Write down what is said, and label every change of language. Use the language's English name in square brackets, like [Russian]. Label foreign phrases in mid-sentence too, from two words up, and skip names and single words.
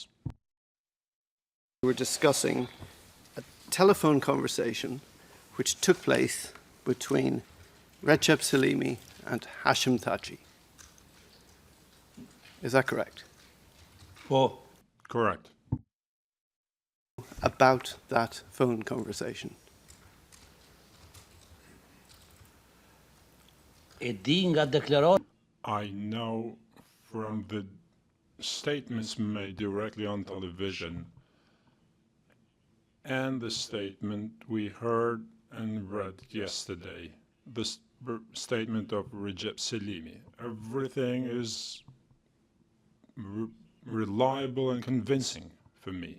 [English] We were discussing a telephone conversation which took place between Recep Salimi and Hashim Thaçi. Is that correct? [Albanian] Po? [English] Correct. About that phone conversation. [Albanian] E di nga deklarat [English] I know from the statements made directly on television and the statement we heard and read yesterday, the statement of Recep Selimi. Everything is reliable and convincing for me.